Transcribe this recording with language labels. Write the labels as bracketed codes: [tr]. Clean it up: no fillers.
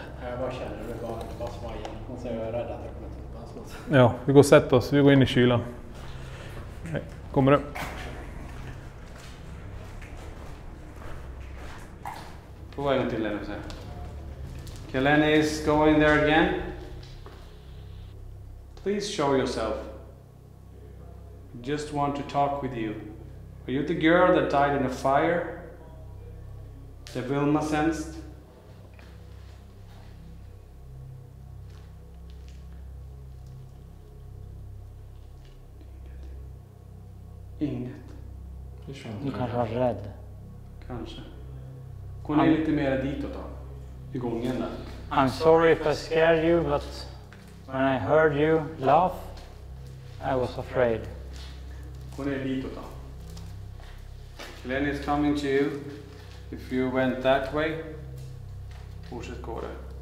[sv] Jag bara känner det bara svajar. Och så är jag rädd att jag kommer att tuppa. Ja, vi går och sätter oss. Vi går in i kylan. Kommer du? Prova en gång till Lenny. [en] Okay, Lenny is going there again. Please show yourself. Just want to talk with you. Are you the girl that died in a fire? The Vilma sensed? [sv] Inget. Du kanske var rädd. Kanske. Gå ner lite mer ditåt då. I gången där. [en] I'm sorry if I scared you, but when I heard you laugh, I was afraid. [sv] Gå ner ditåt då. [en] Lenny is coming to you. If you went that way, [sv] fortsätt gå där.